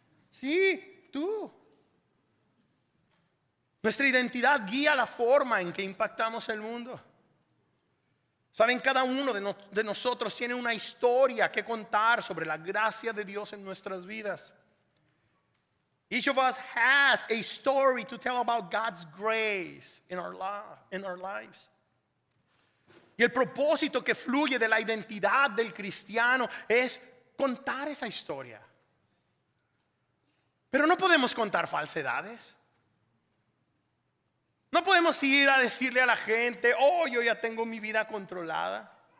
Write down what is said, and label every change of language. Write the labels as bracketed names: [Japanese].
[Spanish] Sí, tú. Nuestra identidad guía la forma en que impactamos el mundo. Saben, cada uno de nosotros tiene una historia que contar sobre la gracia de Dios en nuestras vidas. [English] Each of us has a story to tell about God's grace in our lives. [Spanish] Y el propósito que fluye de la identidad del cristiano es contar esa historia. Pero no podemos contar falsedades. No podemos ir a decirle a la gente, oh, yo ya tengo mi vida controlada.